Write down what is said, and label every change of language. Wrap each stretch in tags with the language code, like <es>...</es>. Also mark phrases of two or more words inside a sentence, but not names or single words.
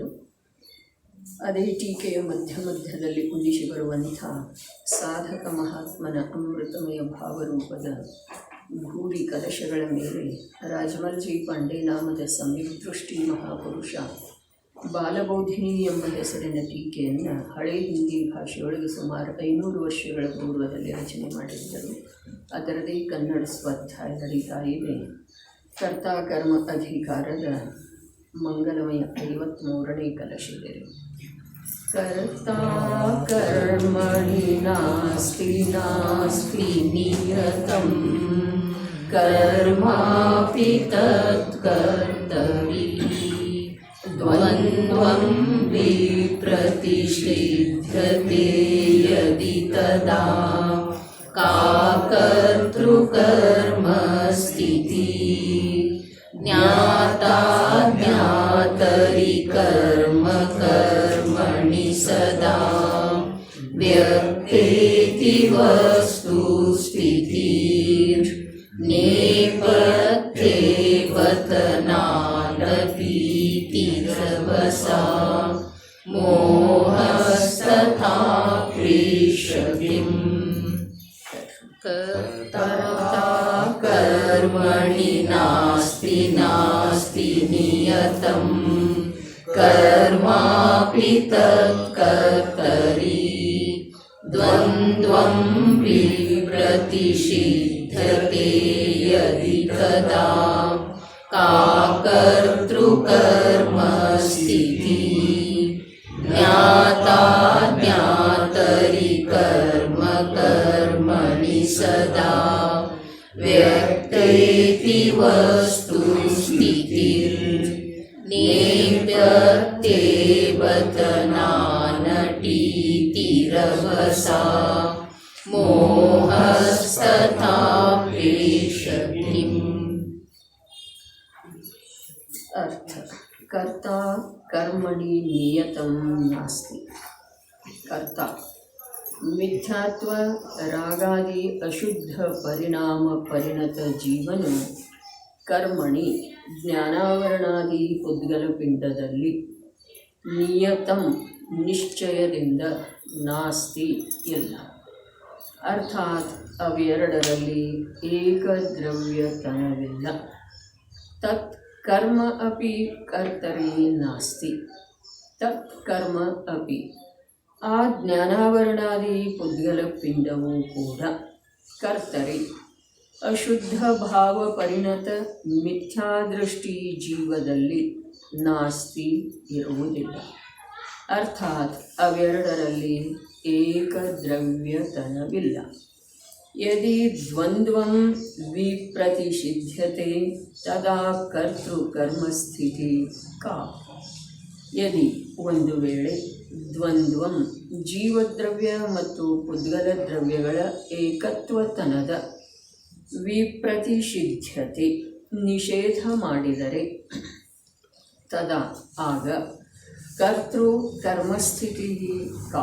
<kn>ಅದೇ ಟೀಕೆಯ ಮಧ್ಯದಲ್ಲಿ ಉದಿಸಿ ಬರುವಂಥ ಸಾಧಕ ಮಹಾತ್ಮನ ಅಮೃತಮಯ ಭಾವರೂಪದ ಭೂರಿ ಕಲಶಗಳ ಮೇಲೆ ರಾಜಮಲ್ಜಿ ಪಾಂಡೆ ನಾಮದ ಸಮೀಪದೃಷ್ಟಿ ಮಹಾಪುರುಷ ಬಾಲಬೋಧಿನಿ ಎಂಬ ಹೆಸರಿನ ಟೀಕೆಯನ್ನು ಹಳೆ ಹಿಂದಿ ಭಾಷೆಯೊಳಗೆ ಸುಮಾರು 500 ವರ್ಷಗಳ ಪೂರ್ವದಲ್ಲಿ ರಚನೆ ಮಾಡಿದ್ದರು. ಅದರದೇ ಕನ್ನಡ ಸ್ವಾಧ್ಯಾಯ ನಡೀತಾ ಇದೆ. ಕರ್ತಾಕರ್ಮ ಅಧಿಕಾರದ ಮಂಗಲಮಯ 53ನೇ ಕಲಶಿದೆ.</kn> <sa>ಕರ್ತಾ ಕರ್ಮಣಿ ನಾಸ್ತಿ ನಾಸ್ತಿ ನಿಯತಂ ಕರ್ಮಾಪಿ ತತ್ಕರ್ತರಿ ದ್ವಂದ್ವಂ ವಿಪ್ರತಿಷಿಧ್ಯತೆ ಯದಿ ತದಾ ಕಾ ಕರ್ತೃಕರ್ಮ ಸ್ಥಿತಿ ಜ್ಞಾತಾ ಜ್ಞಾತರಿ ಕರ್ಮ ಕರ್ಮಣಿ ಸದಾ ವ್ಯಕ್ತೇತಿ ವಸ್ತು ಸ್ಥಿತಿರ್ ನೇಪಥ್ಯೇ ವತನಾನಪೀತಿರವಸಾ ಮೋಹಸ್ತಥಾ ಪ್ರೇಷಕಿಂ ಕರ್ತಾ ಕರ್ಮಣಿ ನಾಸ್ತಿ ನಾಸ್ತಿ ನಿಯತಂ ಕರ್ಮಾಪಿ ತತ್ಕರ್ತರಿ ದ್ವಂದ್ವಂ ವಿಪ್ರತಿಷಿಧ್ಯತೆ ಯದಿ ತದಾ ಕಾ ಕರ್ತೃಕರ್ಮ ಸ್ಥಿತಿ ಜ್ಞಾತಾ ಜ್ಞಾತರಿ ಕರ್ಮ ಕರ್ಮಣಿ ಸದಾ ವ್ಯಕ್ತೇತಿ ವಸ್ತು ಸ್ಥಿತಿರ್ ನೇಪ್ಯತ್ಯೇವತನಾನಟೀತಿರವಸಾ ಮೋಹಸ್ತಥಾ ಪ್ರೇಷಕಿಂ. ಅರ್ಥ: ಕರ್ತಾ ಕರ್ಮಣಿ ನಿಯತಂ ನಾಸ್ತಿ.</sa> <kn>ಕರ್ತ ಮಿಥ್ಯಾತ್ವ ರಾಗಾದಿ ಅಶುದ್ಧ ಪರಿಣಾಮ ಪರಿಣತ ಜೀವನು ಕರ್ಮಣಿ ಜ್ಞಾನಾವರಣಾದಿ ಪುದ್ಗಲ ಪಿಂಡದಲ್ಲಿ ನಿಯತಂ ನಿಶ್ಚಯದಿಂದ ನಾಸ್ತಿ ಇಲ್ಲ. ಅರ್ಥಾತ್ ಅವೆರಡರಲ್ಲಿ ಏಕದ್ರವ್ಯತನವಿಲ್ಲ.</kn> <sa>ತತ್ ಕರ್ಮ ಅಪಿ ಕರ್ತರಿ ನಾಸ್ತಿ. ತತ್ ಕರ್ಮ ಅಪಿ</sa> <kn>ಆ ಜ್ಞಾನಾವರಣಾದಿ ಪುದ್ಗಲ ಪಿಂಡವೂ ಕೂಡ ಕರ್ತರಿ ಅಶುದ್ಧ ಭಾವ ಪರಿಣತ ಮಿಥ್ಯಾದೃಷ್ಟಿ ಜೀವದಲ್ಲಿ ನಾಸ್ತಿ ಇರುವುದಿಲ್ಲ. ಅರ್ಥಾತ್ ಅವೆರಡರಲ್ಲಿ ಏಕದ್ರವ್ಯತನವಿಲ್ಲ.</kn> <sa>ಯದಿ ದ್ವಂದ್ವಂ ವಿಪ್ರತಿಷಿಧ್ಯತೆ ತದಾ ಕರ್ತೃಕರ್ಮಸ್ಥಿತಿ ಕಾ.</sa> <kn>ಯದಿ ಒಂದು ವೇಳೆ ದ್ವಂದ್ವಂ ಜೀವದ್ರವ್ಯ ಮತ್ತು ಪುದ್ಗಲ ದ್ರವ್ಯಗಳ ಏಕತ್ವತನದ ವಿಪ್ರತಿಷಿಧ್ಯತೆ ನಿಷೇಧ ಮಾಡಿದರೆ ತದಾ ಆಗ ಕರ್ತೃ ಕರ್ಮಸ್ಥಿತಿ ಕಾ.</kn>